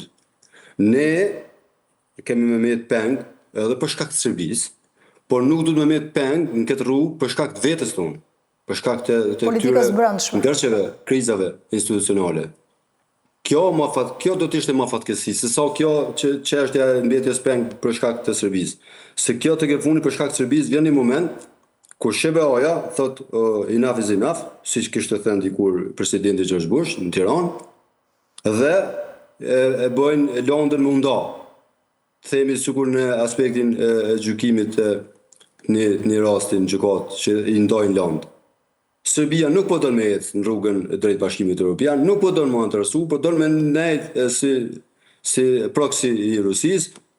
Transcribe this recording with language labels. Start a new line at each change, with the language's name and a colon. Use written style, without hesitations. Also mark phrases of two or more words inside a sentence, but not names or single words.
Albanian: Ne kemi me met peng edhe për shkak të Serbisë, por nuk duhet me met peng në këtë rrugë për shkak të vetes tonë, për shkak të politikës brendshme, ndërçeve, krizave institucionale. Kjo do të ishte më fatkeqësi, se sa kjo që çështja e mbetjes peng për shkak të Serbisë. Se kjo tek e fundit për shkak të Serbisë vjen një moment kur SBA-ja thot
English: enough is enough,
Albanian: siç kishte thënë dikur presidenti George Bush në Tiranë, dhe e bëjnë Londën më nda. Themi sikur në aspektin e gjykimit në rastin gjykatë që i ndajnë Londë. Serbia nuk po don me ecë në rrugën drejt Bashkimit Evropian, nuk po don më interesu, po don me nejt si proksi i Rusisë.